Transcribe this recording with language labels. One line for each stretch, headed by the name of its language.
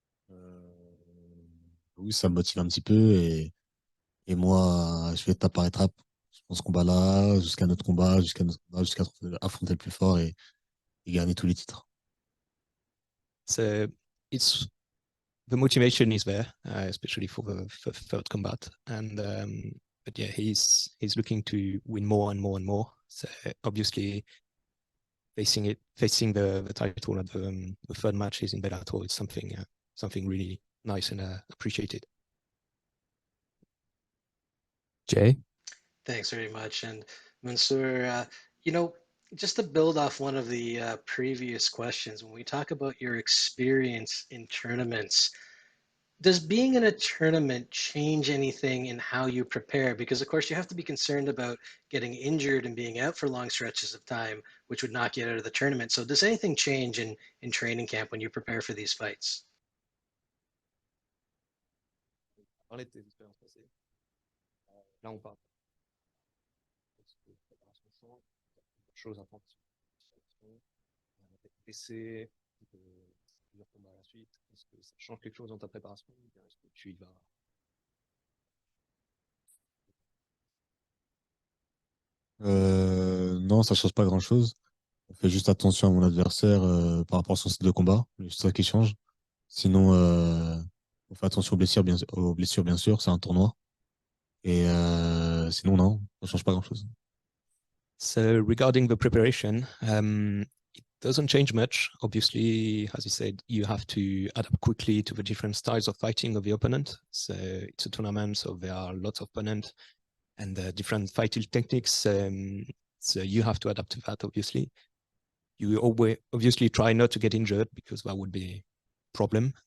French: Euh, oui, ça me motive un petit peu et moi, je fais étape par étape. Je prends ce combat-là jusqu'à notre combat, jusqu'à notre combat, jusqu'à affronter le plus fort et gagner tous les titres.
English: So it's the motivation is there, especially for the third combat, and but yeah, he's looking to win more and more and more. So obviously, facing the title at the third match is in Bellator. It's something really nice and appreciated. Jay? Thanks very much. And Mansour, you know, just to build off one of the previous questions, when we talk about your experience in tournaments, does being in a tournament change anything in how you prepare? Because of course you have to be concerned about getting injured and being out for long stretches of time, which would knock you out of the tournament. So does anything change in training camp when you prepare for these fights?
French: Parler de tes expériences passées. Là, on parle de préparation champ, de choses à prendre d'être blessé, de plusieurs combats à la suite. Est-ce que ça change quelque chose dans ta préparation ou bien est-ce que tu y vas? Non, ça change pas grand-chose. On fait juste attention à mon adversaire par rapport à son style de combat. C'est ça qui change. Sinon, On fait attention aux blessures, bien sûr, c'est un tournoi. Et sinon, non, ça change pas grand-chose.
English: So regarding the preparation, it doesn't change much. Obviously, as you said, you have to adapt quickly to the different styles of fighting of the opponent. So it's a tournament, so there are lots of opponents and different fighting techniques. So you have to adapt to that, obviously. You always obviously try not to get injured because that would be a problem.